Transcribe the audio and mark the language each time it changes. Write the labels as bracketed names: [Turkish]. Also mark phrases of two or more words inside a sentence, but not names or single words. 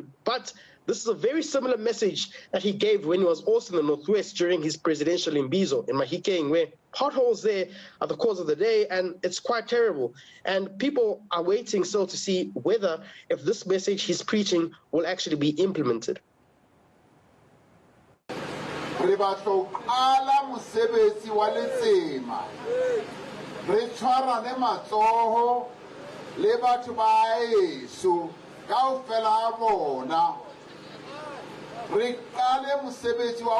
[English] But this is a very similar message that he gave when he was also in the Northwest during his presidential imbizo in Mahikeng, where potholes there are the cause of the day, and it's quite terrible. And people are waiting still to see whether if this message he's preaching will actually be implemented. [Southern Sotho] Re batla qala mosebetsi wa letsema re tshwarane matsoho le batho ba heso kaofela bona re qale mosebetsi wa